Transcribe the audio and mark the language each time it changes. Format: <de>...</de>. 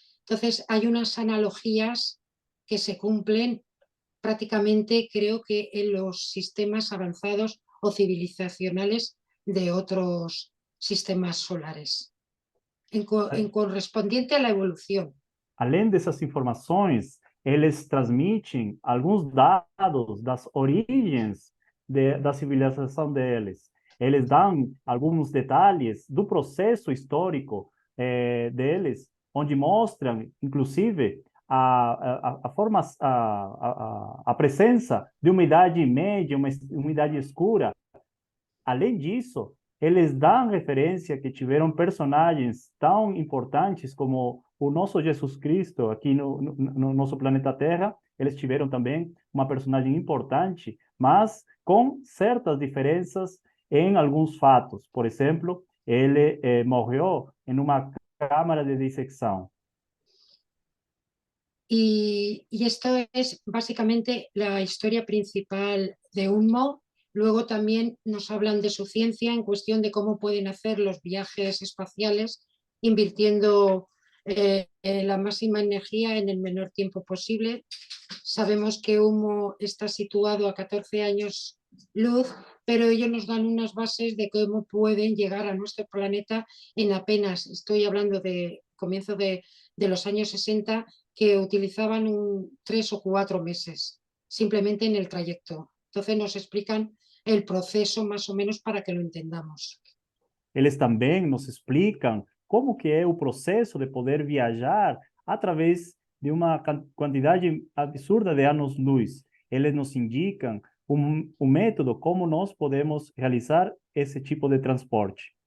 <es>Entonces hay unas analogías que se cumplen prácticamente, creo que en los sistemas avanzados o civilizacionales de otros sistemas solares, en correspondiente a la evolución.</es> <pt>Além dessas informações, eles transmitem alguns dados das origens da civilização deles. Eles dão alguns detalhes do processo histórico deles, onde mostram, inclusive, a presença de uma idade média, uma idade escura. Além disso, eles dão referência que tiveram personagens tão importantes como o nosso Jesus Cristo aqui no nosso planeta Terra. Eles tiveram também uma personagem importante, mas com certas diferenças em alguns fatos. Por exemplo, ele morreu em uma cámara de dissecção.</pt> <es>Y esto es básicamente la historia principal de Unmo. Luego también nos hablan de su ciencia en cuestión de cómo pueden hacer los viajes espaciales invirtiendo la máxima energía en el menor tiempo posible. Sabemos que Unmo está situado a 14 años luz, pero ellos nos dan unas bases de cómo pueden llegar a nuestro planeta en apenas, estoy hablando de comienzo de los años 60, que utilizaban 3 o 4 meses simplemente en el trayecto. Entonces nos explican el proceso más o menos para que lo entendamos.</es> <pt>Eles também nos explicam como que é o processo de poder viajar através de uma quantidade absurda de anos-luz. Eles nos indicam um método como nós podemos realizar esse tipo de transporte.</pt>